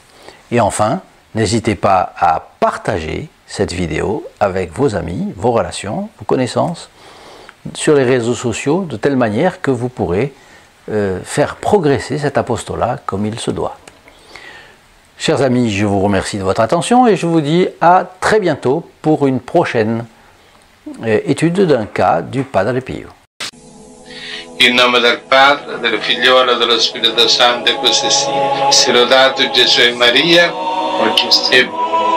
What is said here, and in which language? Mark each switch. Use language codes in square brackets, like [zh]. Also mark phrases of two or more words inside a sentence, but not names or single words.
[fr] Et enfin, n'hésitez pas à partager cette vidéo avec vos amis, vos relations, vos connaissances, sur les réseaux sociaux, de telle manière que vous pourrez faire progresser cet apostolat comme il se doit. Chers amis, je vous remercie de votre attention et je vous dis à très bientôt pour une prochaine étude d'un cas du Padre Pio. [it] In nome del Padre, del Figliolo e dello Spirito Santo, e così sia. Sia lodato Gesù e Maria, oggi e